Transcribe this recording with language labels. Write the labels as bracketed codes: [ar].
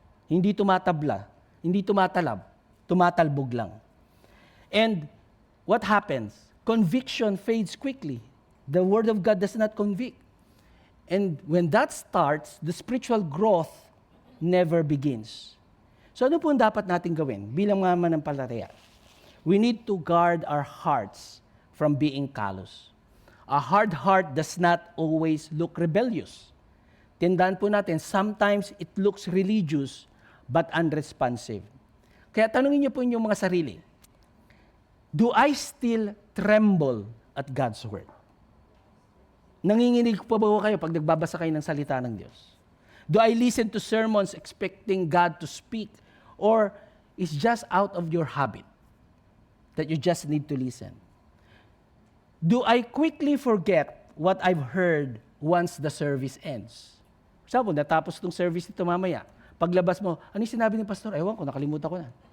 [tl] Hindi tumatabla, hindi tumatalab, tumatalbog lang. [en] And what happens? Conviction fades quickly. The Word of God does not convict. And when that starts, the spiritual growth never begins. [tl] So ano po ang dapat natin gawin bilang mga manampalataya? [en] We need to guard our hearts from being callous. A hard heart does not always look rebellious. [tl] Tandaan po natin, [en] sometimes it looks religious but unresponsive. [tl] Kaya tanungin niyo po inyong mga sarili, [en] do I still tremble at God's Word? [tl] Nanginginig pa ba kayo pag nagbabasa kayo ng salita ng Diyos? [en] Do I listen to sermons expecting God to speak? Or it's just out of your habit that you just need to listen? Do I quickly forget what I've heard once the service ends? [tl] Sabi mo, natapos itong service nito mamaya. Paglabas mo, ano yung sinabi ni pastor? Ewan ko, nakalimutan ko na.